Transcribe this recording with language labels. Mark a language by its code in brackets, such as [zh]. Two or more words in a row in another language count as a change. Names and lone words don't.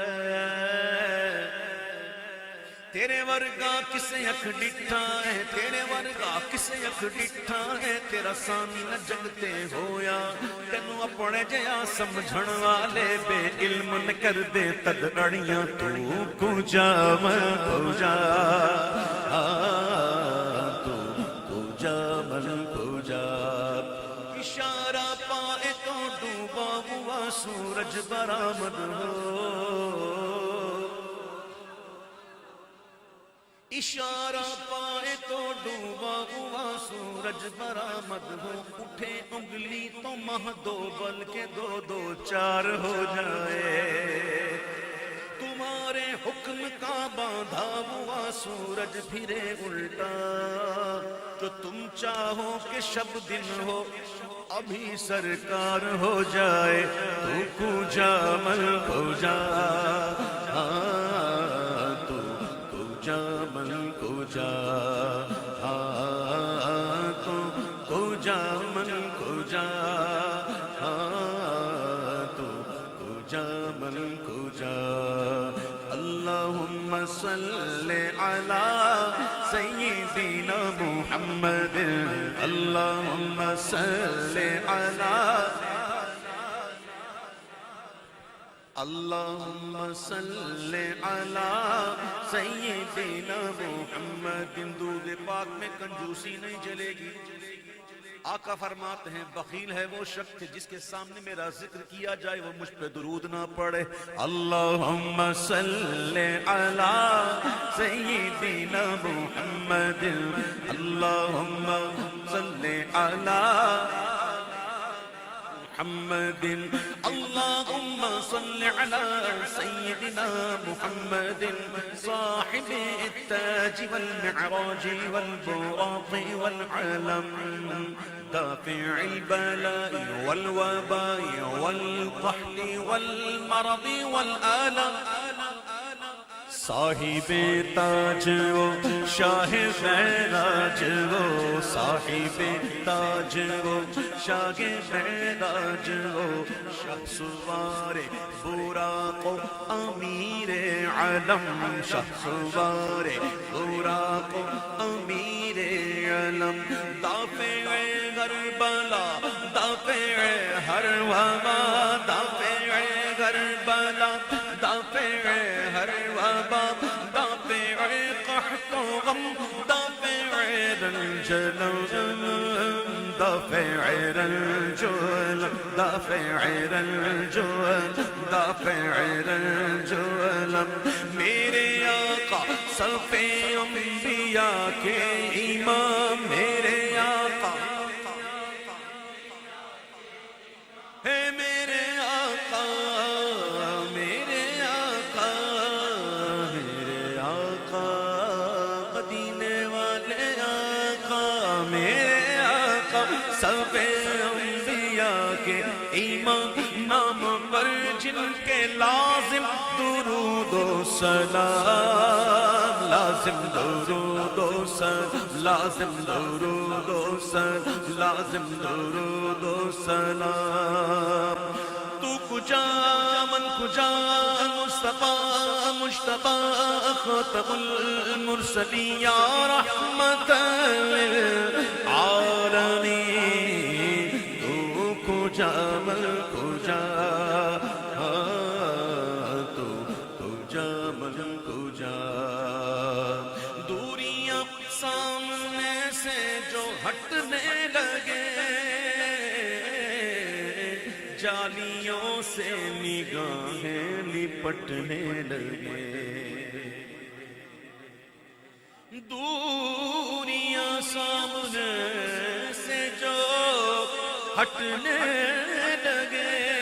[pa] ਤੇਰੇ ਵਰਗਾ ਕਿਸੇ ਅੱਖ ਡਿੱਠਾ ਹੈ ਤੇਰੇ ਵਰਗਾ ਕਿਸੇ ਅੱਖ ਡਿੱਠਾ ਹੈ ਤੇਰਾ ਸਾਨੀ ਨਾ ਜਗ ਤੇ ਹੋਇਆ ਤੈਨੂੰ ਆਪਣੇ ਜਿਹਾ ਸਮਝਣ ਵਾਲੇ ਬੇ ਇਲਮ ਨਾ ਕਰ ਦੇ ਤਦ ਅੜੀਆਂ ਤੂੰ ਕੁਜਾ ਮੈਂ ਕੁਜਾ [fa] تو کجا من کجا [ur] اشارہ پائے تو ڈوبا ہوا سورج برآمد ہو اشارہ پائے تو ڈوبا ہوا سورج برآمد ہو اٹھے انگلی تو مہ دو بلکہ دو دو چار ہو جائے تمہارے حکم کا باندھا ہوا سورج پھرے الٹا تو تم چاہو کہ شب دن ہو ابھی سرکار ہو جائے [fa] تو کجا مل کجا تو کجا مل کجا تو کجا مل کجا تو کجا مل کجا [ar] اللهم صل على سيدنا محمد اللهم صل على اللهم صل على سيدنا محمد [ur] دودھ پاک میں کنجوسی نہیں چلے گی آقا فرماتے ہیں بخیل ہے وہ شخص جس کے سامنے میرا ذکر کیا جائے وہ مجھ پہ درود نہ پڑھے [ar] اللهم صل على [ur] سيدنا محمد اللهم صل على [ar] محمد اللهم صل على سيدنا محمد صاحب التاج والمعراج والبراق والعلم دافع البلاء والوباء والقحط والمرض والآلام [ur] صاحب تاج وہ شاہ معراج وہ صاحب تاج وہ شاہ معراج وہ شاہ سوار براق امیر علم شاہ سوار براق امیر علم دافع کربلا دافع ہر وبا دافع کربلا دافع ہر وبا دافع قحط و غم دافع رنجلم دافع رنجلم دافع رنجلم دافع رنجلم میرے آقا صف انبیاء کے امام میرے آقا ہے میرے آقا میرے آقا میرے آقا مدینے والے آقا میرے آقا سب انبیاء کے امام نام پر جن کے لازم درود و سلام لازم درود و سلام لازم درود و سلام لازم درود و سلام [fa] تو کجا من کجا [ur] مصطفیٰ مجتبیٰ [ar] خاتم المرسلین [ur] یا رحمت [ar] للعالمین [fa] تو کجا من کجا تو کجا من کجا [ur] دوریاں سامنے سے جو ہٹنے لگے جالیوں سے نگاہیں لپٹنے لگے دوریاں سامنے سے جو ہٹنے لگے